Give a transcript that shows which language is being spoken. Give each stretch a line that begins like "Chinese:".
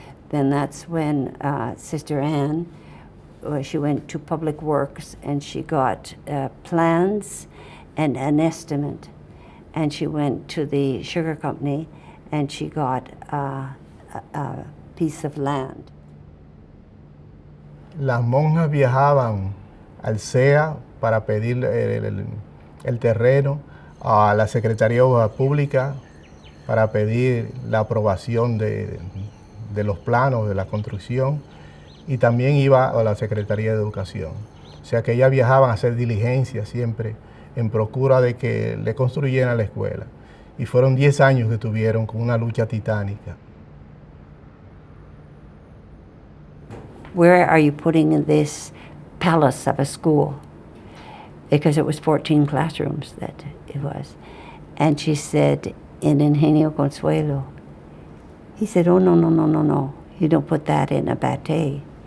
English: Then that's when Sister Ann, she went to Public Works and she got plans and an estimate. And she went to the sugar company and she got a piece of land.
Spanish: Las monjas viajaban al CEA para pedir el terreno, a la Secretaría de Obras Públicas para pedir la aprobación de los planos de la construcción, y también iba a la Secretaría de Educación. O sea que ellas viajaban a hacer diligencias siempre en procura de que le construyeran la escuela. Y fueron 10 años que tuvieron con una lucha titánica.
English: Where are you putting this palace of a school? Because it was 14 classrooms that it was. And she said, in Ingenio Consuelo. He said, oh, no. You don't put that in a batey.